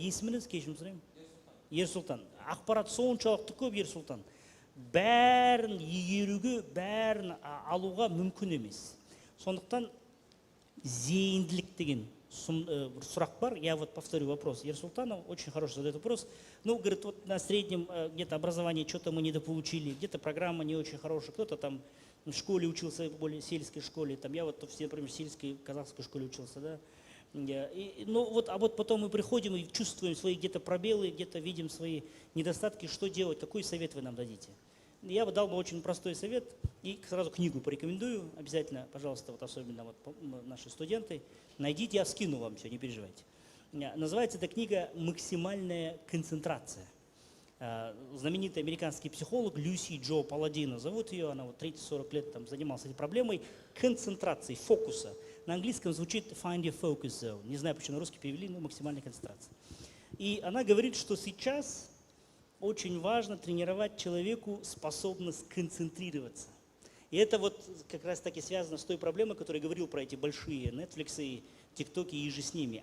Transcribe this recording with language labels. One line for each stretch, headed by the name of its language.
Kazakh: Есіміңіз кешірім сұрайын? Ерсұлтан. Ақпарат соншалықты көп, Ерсұлтан. Бәрін игеруге, бәрін алуға мүмкін емес. Сондықтан зейінділік деген сұрақ бар.
Russian: Я вот повторю вопрос Ерсултана, очень хороший задает вопрос. Ну, говорит, вот на среднем где-то образование что-то мы недополучили, где-то программа не очень хорошая, кто-то там в школе учился, в более сельской школе, там я вот все, например, в сельской казахской школе учился, да. Ну вот, а вот потом мы приходим и чувствуем свои где-то пробелы, где-то видим свои недостатки, что делать, какой совет вы нам дадите? Я бы дал бы очень простой совет и сразу книгу порекомендую, обязательно, пожалуйста, вот особенно вот наши студенты, найдите, я скину вам все, не переживайте. Называется эта книга «Максимальная концентрация». Знаменитый американский психолог Люси Джо Паладино зовут ее, она вот 30-40 лет там занималась этой проблемой концентрации, фокуса. На английском звучит
English: find your focus zone.
Russian: Не знаю, почему на русский перевели, но максимальная концентрация. И она говорит, что сейчас очень важно тренировать человеку способность концентрироваться. И это вот как раз таки связано с той проблемой, о которой я говорил про эти большие Netflix и TikTok и же с ними.